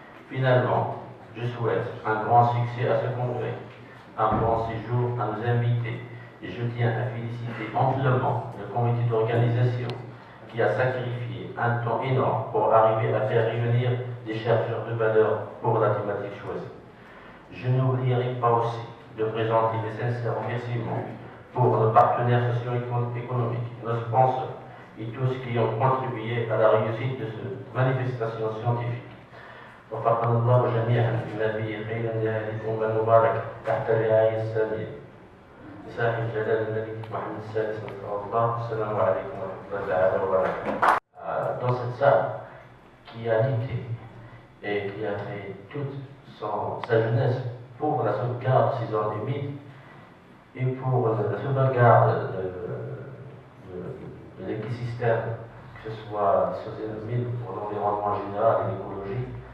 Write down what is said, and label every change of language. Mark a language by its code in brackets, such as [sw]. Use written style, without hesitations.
[fr] Finalement, je souhaite un grand succès à ce congrès, un bon séjour à nos invités, et je tiens à féliciter amplement le comité d'organisation qui a sacrifié un temps énorme pour arriver à faire réunir des chercheurs de valeur pour la thématique choisie. Je n'oublierai pas aussi de présenter mes sincères remerciements pour nos partenaires socio-économiques, nos sponsors et tous qui ont contribué à la réussite de cette manifestation scientifique. Nos [ar] وفقنا الله جميعا بما فيه خير لهذه الأمة المباركة تحت الرعاية السامية صاحب جلالة الملك محمد السادس نصره الله. السلام عليكم ورحمة الله تعالى وبركاته. [fr] Dans cette salle qui a lutté et qui a fait toute sa jeunesse pour la sauvegarde de ces ordres humides et pour la sauvegarde de l'écosystème, que ce soit sur ces humides pour l'environnement général et l'écologie.